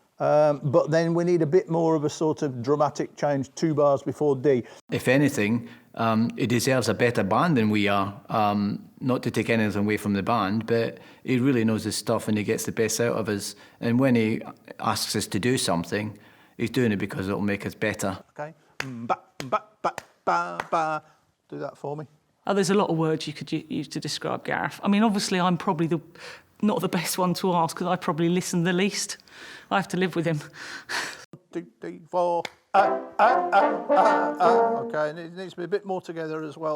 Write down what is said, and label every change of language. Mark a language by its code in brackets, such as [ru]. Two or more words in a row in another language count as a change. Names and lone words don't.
[en] But then we need a bit more of a sort of dramatic change 2 bars before D. If anything, he deserves a better band than we are. Not to take anything away from the band, but he really knows his stuff and he gets the best out of us. And when he asks us to do something, he's doing it because it'll make us better. Okay. Ba, ba, ba, ba, ba. Do that for me. Oh, there's a lot of words you could use to describe Gareth. I mean, obviously, I'm probably not the best one to ask because I probably listen the least. I have to live with him. 1, 2, 3, 4. Okay, and it needs to be a bit more together as well.